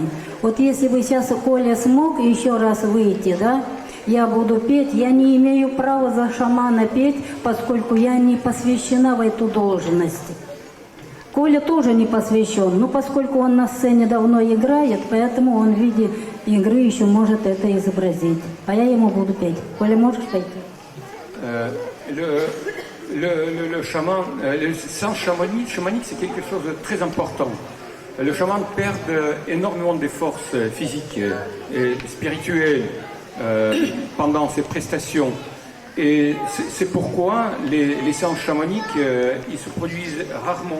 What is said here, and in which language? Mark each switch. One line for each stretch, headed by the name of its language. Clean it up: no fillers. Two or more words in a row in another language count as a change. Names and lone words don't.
Russian: Вот если бы сейчас Коля смог еще раз выйти, да, я буду петь, я не имею права за шамана петь, поскольку я не посвящена в эту должность. Коля тоже не посвящен, но поскольку он на сцене давно играет, поэтому он в виде игры еще может это изобразить. А я ему буду петь. Коля, можешь пойти?
French: Le chaman, le sens chamanique, c'est quelque chose de très important. Le chaman perd énormément de forces physiques et spirituelles pendant ses prestations. Et c'est pourquoi les séances chamaniques, ils se produisent rarement.